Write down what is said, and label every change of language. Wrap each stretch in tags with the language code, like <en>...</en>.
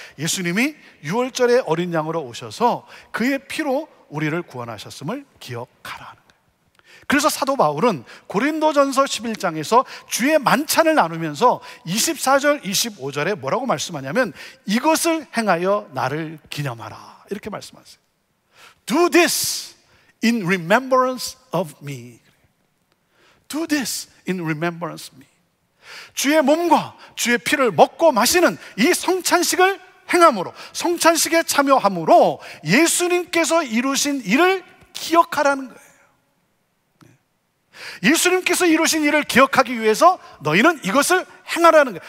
<ko>예수님이 유월절의 어린 양으로 오셔서 그의 피로 우리를 구원하셨음을 기억하라는 거예요. 그래서 사도 바울은 고린도전서 11장에서 주의 만찬을 나누면서 24절, 25절에 뭐라고 말씀하냐면 이것을 행하여 나를 기념하라, 이렇게 말씀하세요.</ko> <en>Do this in remembrance of me. Do this in remembrance of me.</en> <ko>주의 몸과 주의 피를 먹고 마시는 이 성찬식을 행함으로, 성찬식에 참여함으로 예수님께서 이루신 일을 기억하라는 거예요. 예수님께서 이루신 일을 기억하기 위해서 너희는 이것을 행하라는 거예요.</ko>